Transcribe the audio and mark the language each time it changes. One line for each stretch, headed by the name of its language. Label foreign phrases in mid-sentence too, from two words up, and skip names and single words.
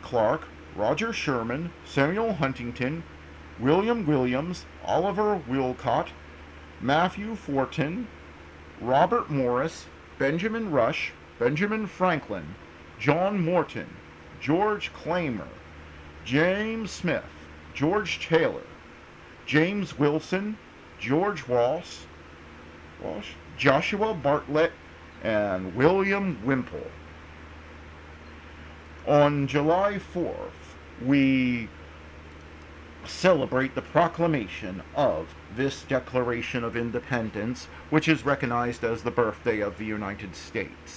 English: Clark, Roger Sherman, Samuel Huntington, William Williams, Oliver Wilcott, Matthew Fortin, Robert Morris, Benjamin Rush, Benjamin Franklin, John Morton, George Claimer, James Smith, George Taylor, James Wilson, George Walsh, Joshua Bartlett, and William Wimple. On July 4th, we celebrate the proclamation of this Declaration of Independence, which is recognized as the birthday of the United States.